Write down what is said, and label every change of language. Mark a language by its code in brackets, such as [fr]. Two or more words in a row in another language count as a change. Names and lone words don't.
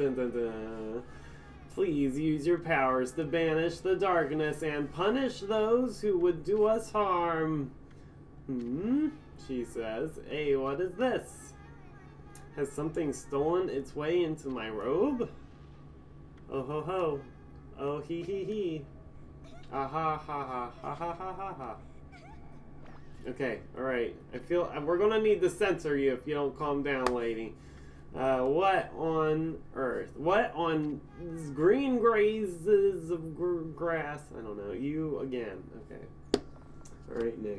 [en] Please use your powers to banish the darkness and punish those who would do us harm. She says. Hey, what is this? Has something stolen its way into my robe? Oh ho ho. Oh he he he. Ah ha ha ha ha ha ha ha ha. Okay, alright. I feel we're gonna need to censor you if you don't calm down, lady. What on earth? What on green grazes of grass? I don't know. You again. Okay. Alright, Nick.